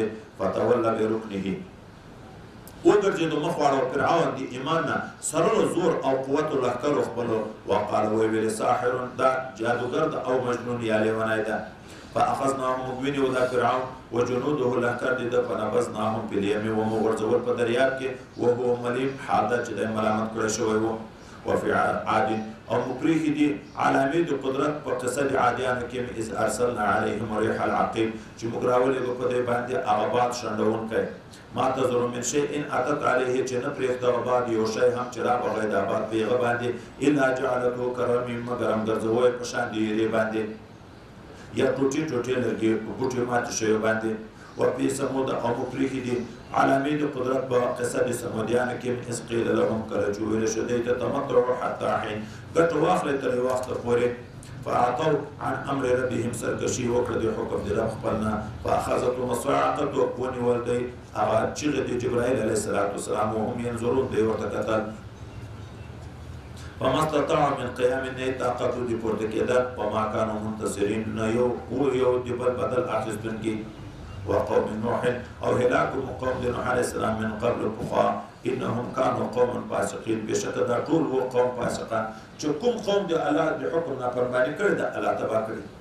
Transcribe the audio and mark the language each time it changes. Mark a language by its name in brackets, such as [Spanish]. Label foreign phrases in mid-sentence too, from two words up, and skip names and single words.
[Arabic] فتوله برکنه، [Pashto] وګرځېدو مخ واړو فرعون د ایمان نه سرونو زور او قوت لښکرو خپلو. وقال ویې ویلې ساحر، دا جادوګر ده او مجنون یا لیونی ده. فاخذناهم، موږ ونیو دا فرعون وجنوده لښکر د ده [Arabic] فنبذناهم فی الیم، [Pashto] ومو غورځول په دریاب کې [Arabic] وهو ملیم، [Pashto] حال ده چې دی ملامت کړی شوی و. [Arabic] وفي عاد، [Pashto] او مو پرېښي دي علامې د قدرت په قصه د عادیانو کې [Arabic] اذ ارسلنا علیهم ریح العقیم، [Pashto] چې موږ راولېږو په دې باندې هغه باد شنډونکی. [Arabic] ما تذر من شیء اتت علیه، [Pashto] چې نه پرېږده باد یو شی هم چې رابغی دا باد په هغه باندې [Arabic] الا جعلته کرمیم، [Pashto] مګر هم ګرځوی په شان د ایرې باندې یا ټوټې ټوټې لرګي په بوټې ماتې شویو باندې. [Arabic] وفي ثمود، [Pashto] او مو پرېښي دي علامې د قدرت په قصه د سمودیانو کې [Arabic] اذ قیل لهم، [Pashto] کله چې ویلې شو دوی ته [Arabic] تمتعوا حتی حین، [Pashto] ګټه واخلئ تر یو وخته پورې. [Arabic] فاعطوا عن امر ربهم، [Pashto] سرکشي وکړه د حکم د رب خپل نه. [Arabic] فاخذتهم الصاعقه، [Pashto] ونیول دی هغه چیغې د جبرائیل علیه السلام [Arabic] وهم ینظرون، [Pashto] دی ورته کتل. [Arabic] فما استطاعوا من قیام، [Pashto] نه طاقت د پورته کېدل. [Arabic] وما كانوا منتصرین، [Pashto] نه یو د بل بدل اخیستونکي. [Arabic] وقوم نوح، [Pashto] او هلاک قوم د نوح علیه السلام [Arabic] من قبل [Pashto] پخوا [Arabic] انهم كانوا قوما فاسقین، [Pashto] بېشکه دا ټول و قوم فاسقان چې کوم قوم د الله د حکم نافرماني کړې ده الله تباه کړي.